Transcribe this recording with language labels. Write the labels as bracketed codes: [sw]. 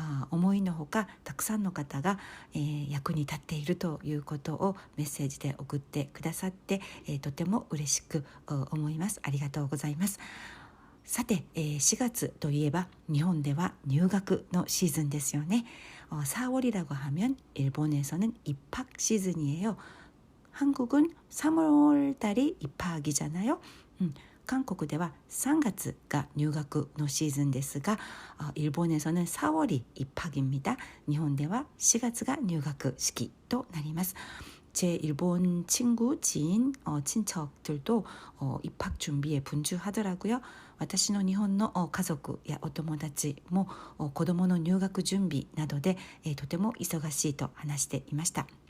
[ja] 思いのほかたくさんの方が役に立っているということをメッセージで送ってくださってとても嬉しく思います。ありがとうございます。さて、4月といえば日本では入学のシーズンですよね. [ko] 4월이라고 하면 일본에서는 입학 시즌이에요. 한국은 3월 달이 입학이잖아요. [ja] 한국では 3月が入学のシーズンですが [ko] 일본에서는 4월이 입학입니다. [ja] 일본では 4月が入学式となります. [ko] 제 일본 친구, 지인, 친척들도 입학 준비에 분주하더라고요. [ja] 私の日本の家族やお友達も子供の入学準備などでとても忙しいと話していました.